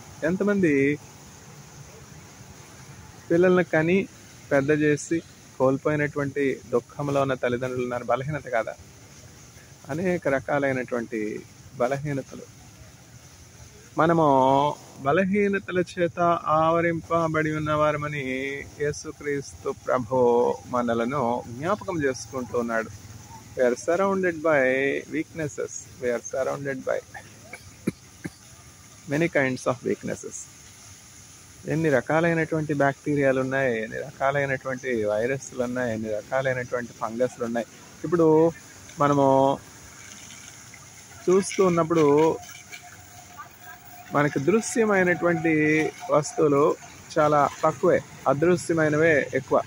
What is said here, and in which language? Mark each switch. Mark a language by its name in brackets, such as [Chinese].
[Telugu] ఎంతమంది పిల్లల్ని కని పెద్ద చేసి కోల్పోయినటువంటి దుఃఖంలో ఉన్న తల్లిదండ్రులు ఉన్నారు. బలహీనత కాదా. అనేక రకాలైనటువంటి బలహీనతలు. మనము బలహీనతల చేత ఆవరింపబడి ఉన్నవారమని యేసుక్రీస్తు ప్రభు మనలను జ్ఞాపకం చేసుకుంటూ ఉన్నాడు. [English] We are surrounded by weaknesses. We are surrounded by many kinds of weaknesses. [Telugu] ఎన్ని రకాలైనటువంటి బ్యాక్టీరియాలు ఉన్నాయి, ఎన్ని రకాలైనటువంటి వైరస్లు ఉన్నాయి, ఎన్ని రకాలైనటువంటి ఫంగస్లు ఉన్నాయి. ఇప్పుడు మనము చూస్తూ ఉన్నప్పుడు మనకి దృశ్యమైనటువంటి వస్తువులు చాలా తక్కువే, అదృశ్యమైనవే ఎక్కువ.